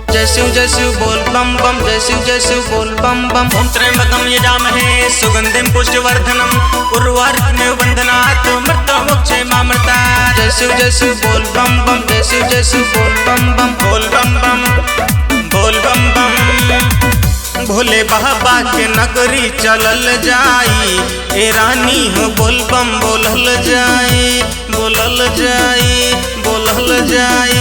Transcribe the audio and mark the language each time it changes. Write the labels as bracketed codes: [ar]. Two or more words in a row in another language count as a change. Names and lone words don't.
[bho] जय शिव बोल बम बम, जय शिव बोल बम बम। [sa] ओम त्र्यंबकम यजामहे सुगंधिम पुष्टिवर्धनम उर्वारुकमेव बन्धनात् मृत्युमुक्षयमामृता। [bho] जय शिव बोल बम बम, जय शिव बोल बम बम। बोल बम बम, बोल बम बम। भोले बाबा के नगरी चलल जाई, ए रानी हो बोल बम बोलल जाई, बोलल जाई, बोलल जाई।